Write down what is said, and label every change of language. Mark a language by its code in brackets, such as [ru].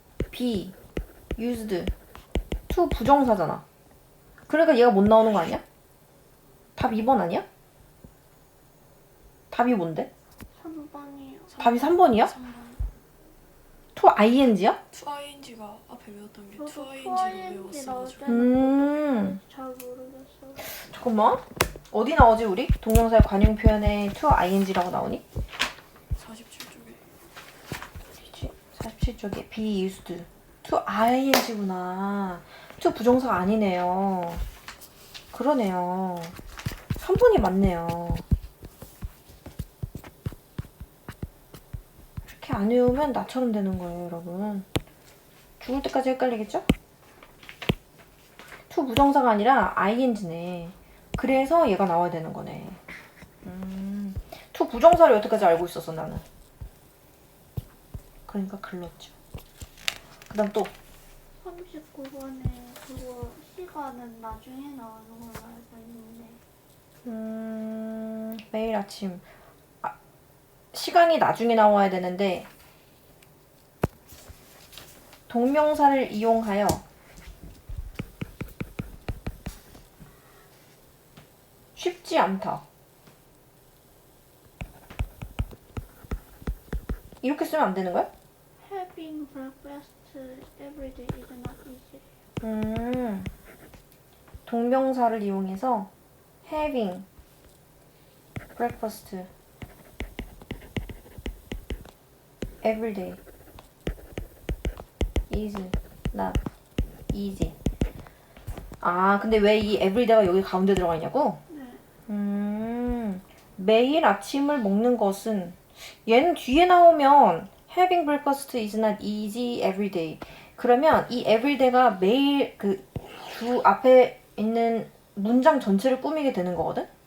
[en] be used to [ko] 부정사잖아. 그러니까 얘가 못 나오는 거 아니야? 답 2번 아니야? 답이 뭔데? 3번이요. 답이 3번이야? 3번. [en] to ing [ko] 야? to ing가 앞에 외웠던 게 저도 [en] to ing [ko] 로 투아이엔지 나올 외웠어가지고. 때는 잘 모르겠어요. 잠깐만. 어디 나오지 우리? 동명사의 관용 표현에 [en] to ing [ko] 라고 나오니? 47쪽에 47쪽에 [en] be used to ing [ko] 구나. to 부정사가 아니네요. 그러네요. 3번이 맞네요. 이렇게 안 외우면 나처럼 되는 거예요, 여러분. 죽을 때까지 헷갈리겠죠? to 부정사가 아니라 ing네. 그래서 얘가 나와야 되는 거네. to 부정사를 여태까지 알고 있었어, 나는. 그러니까 글렀죠. 그 다음 또 39번에 그거 시간은 나중에 나오는 걸로 알고 있는데 매일 아침. 시간이 나중에 나와야 되는데 동명사를 이용하여 쉽지 않다. 이렇게 쓰면 안 되는 거야? [en] Having breakfast every day is not easy. [ko] 동명사를 이용해서 [en] having breakfast every day is not easy. [ko] 근데 왜 이 everyday가 여기 가운데 들어가 있냐고? 네. 매일 아침을 먹는 것은, 얘는 뒤에 나오면 [en] having breakfast is not easy every day. [ko] 그러면 이 everyday가 매일 그 주 앞에 있는 문장 전체를 꾸미게 되는 거거든?